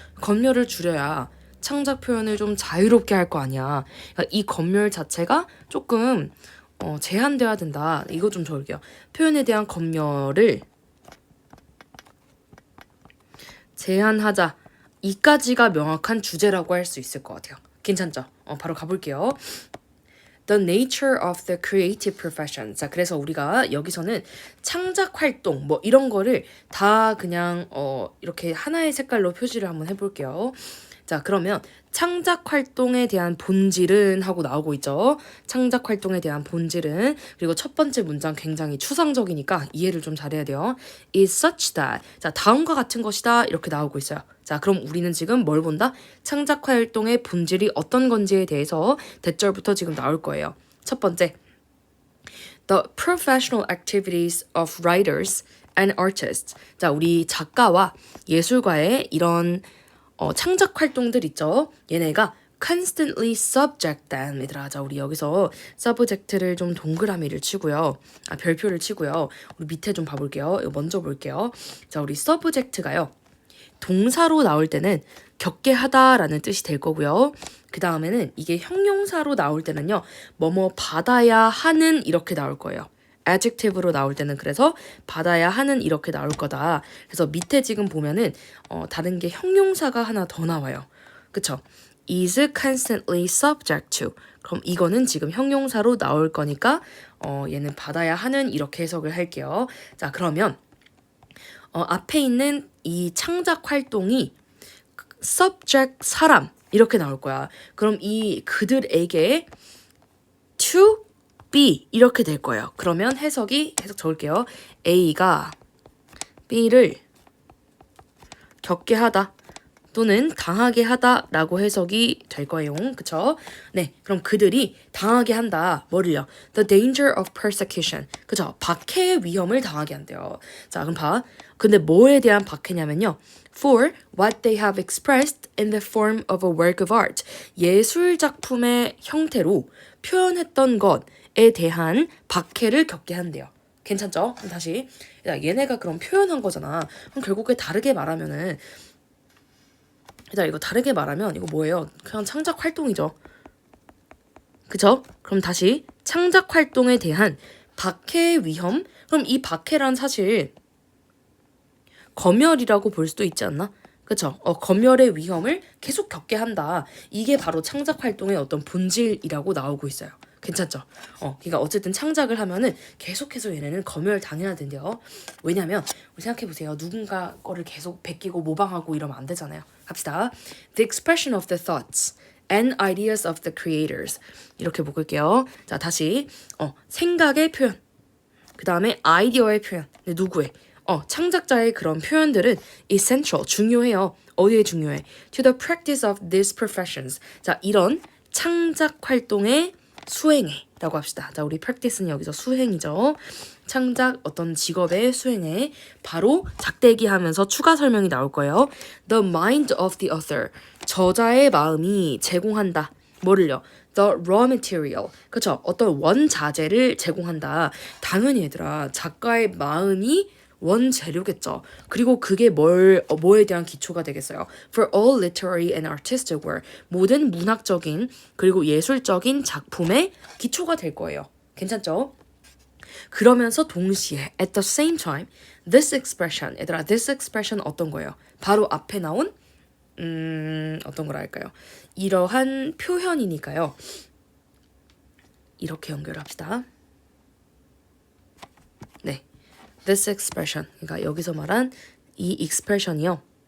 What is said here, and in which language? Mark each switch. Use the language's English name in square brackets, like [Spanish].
[Korean] 검열을 줄여야 창작 표현을 좀 자유롭게 할 거 아니야. 그러니까 이 검열 자체가 조금 제한되어야 된다. 이거 좀 적을게요. 표현에 대한 검열을 제한하자. 이까지가 명확한 주제라고 할 수 있을 것 같아요. 괜찮죠? 바로 가볼게요. [English] The nature of the creative profession. [Korean] 자, 그래서 우리가 여기서는 창작 활동 뭐 이런 거를 다 그냥 이렇게 하나의 색깔로 표시를 한번 해볼게요. 자, 그러면 창작 활동에 대한 본질은 하고 나오고 있죠. 창작 활동에 대한 본질은. 그리고 첫 번째 문장 굉장히 추상적이니까 이해를 좀 잘해야 돼요. [English] is such that. [Korean] 자, 다음과 같은 것이다. 이렇게 나오고 있어요. 자, 그럼 우리는 지금 뭘 본다? 창작 활동의 본질이 어떤 건지에 대해서 대절부터 지금 나올 거예요. 첫 번째. [English] The professional activities of writers and artists. [Korean] 자, 우리 작가와 예술가의 이런 창작 활동들 있죠. 얘네가 [English] constantly subject them. [Korean] 얘들아, 자, 우리 여기서 subject를 좀 동그라미를 치고요. 별표를 치고요. 우리 밑에 좀 봐볼게요. 이거 먼저 볼게요. 자, 우리 subject가요. 동사로 나올 때는 겪게 하다라는 뜻이 될 거고요. 그 다음에는 이게 형용사로 나올 때는요. 뭐뭐 받아야 하는 이렇게 나올 거예요. adjective로 나올 때는 그래서 받아야 하는 이렇게 나올 거다. 그래서 밑에 지금 보면은 다른 게 형용사가 하나 더 나와요. 그쵸? [English] is constantly subject to. [Korean] 그럼 이거는 지금 형용사로 나올 거니까 얘는 받아야 하는 이렇게 해석을 할게요. 자, 그러면 앞에 있는 이 창작 활동이 subject 사람 이렇게 나올 거야. 그럼 이 그들에게 to B 이렇게 될 거예요. 그러면 해석 적을게요. A가 B를 겪게 하다 또는 당하게 하다라고 해석이 될 거예요. 그쵸? 네, 그럼 그들이 당하게 한다. 뭐를요? [English] The danger of persecution. [Korean] 그쵸? 박해의 위험을 당하게 한대요. 자, 그럼 봐. 근데 뭐에 대한 박해냐면요. [English] For what they have expressed in the form of a work of art. [Korean] 예술 작품의 형태로 표현했던 것에 대한 박해를 겪게 한대요. 괜찮죠? 그럼 다시. 야, 얘네가 그럼 표현한 거잖아. 그럼 결국에 다르게 말하면은 자, 이거 다르게 말하면 이거 뭐예요? 그냥 창작 활동이죠. 그쵸? 그럼 다시 창작 활동에 대한 박해의 위험? 그럼 이 박해란 사실 검열이라고 볼 수도 있지 않나? 그쵸? 검열의 위험을 계속 겪게 한다. 이게 바로 창작 활동의 어떤 본질이라고 나오고 있어요. 괜찮죠? 그러니까 어쨌든 창작을 하면은 계속해서 얘네는 검열 당해야 된대요. 왜냐면 우리 생각해보세요. 누군가 거를 계속 베끼고 모방하고 이러면 안 되잖아요. 갑시다. [English] The expression of the thoughts and ideas of the creators. [Korean] 이렇게 묶을게요. 자, 다시 생각의 표현. 그 다음에 아이디어의 표현. 누구의? 창작자의 그런 표현들은 essential, 중요해요. 어디에 중요해? [English] To the practice of these professions. [Korean] 자, 이런 창작 활동의 수행에 라고 합시다. 자, 우리 practice는 여기서 수행이죠. 창작 어떤 직업의 수행에 바로 작대기 하면서 추가 설명이 나올 거예요. [English] The mind of the author. [Korean] 저자의 마음이 제공한다. 뭐를요? [English] The raw material. [Korean] 그쵸? 어떤 원자재를 제공한다. 당연히 얘들아, 작가의 마음이 원재료겠죠. 그리고 그게 뭐에 대한 기초가 되겠어요. [English] For all literary and artistic work. [Korean] 모든 문학적인 그리고 예술적인 작품의 기초가 될 거예요. 괜찮죠? 그러면서 동시에 [English] at the same time this expression. [Korean] 얘들아, [English] this expression [Korean] 어떤 거예요? 바로 앞에 나온 어떤 거라 할까요? 이러한 표현이니까요. 이렇게 연결합시다. 네. [English] This expression, [Korean] 그러니까 여기서 말한 이 expression이요.